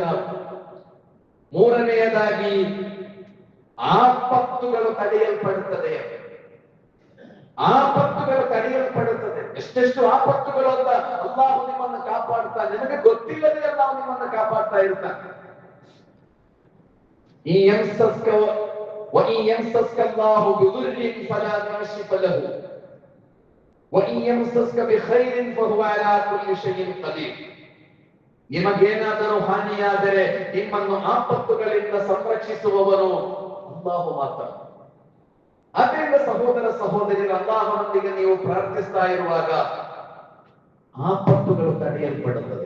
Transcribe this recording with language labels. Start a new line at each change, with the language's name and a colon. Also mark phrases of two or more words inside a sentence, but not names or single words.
Kannada: ಮೂರನೆಯದಾಗಿ ಆಪತ್ತುಗಳು ತಡೆಯಲ್ಪಡುತ್ತದೆ. ಆಪತ್ತುಗಳು ತಡೆಯಲ್ಪಡುತ್ತದೆ. ಎಷ್ಟೆಷ್ಟು ಆಪತ್ತುಗಳು ಅಂತ ಅಲ್ಲಾಹು ನಿಮ್ಮನ್ನು ಕಾಪಾಡ್ತಾನೆ, ನಿಮಗೆ ಗೊತ್ತಿಲ್ಲದೆ ಅಲ್ಲಾಹು ನಿಮ್ಮನ್ನು ಕಾಪಾಡ್ತಾ ಇರ್ತಾನೆ.
Arabic: وإن يمسسك الله بضر فلا كاشف له وإن يمسسك بخير فهو على كل شيء قدير.
Kannada: ನಿಮಗೇನಾದರೂ ಹಾನಿಯಾದರೆ ನಿಮ್ಮನ್ನು ಆಪತ್ತುಗಳಿಂದ ಸಂರಕ್ಷಿಸುವವನು ಅಲ್ಲಾಹು ಮಾತ್ರ. ಆದ್ದರಿಂದ ಸಹೋದರ ಸಹೋದರಿಯರು, ಅಲ್ಲಾಹನೊಂದಿಗೆ ನೀವು ಪ್ರಾರ್ಥಿಸ್ತಾ ಇರುವಾಗ ಆಪತ್ತುಗಳು ತಡೆಯಲ್ಪಡುತ್ತದೆ.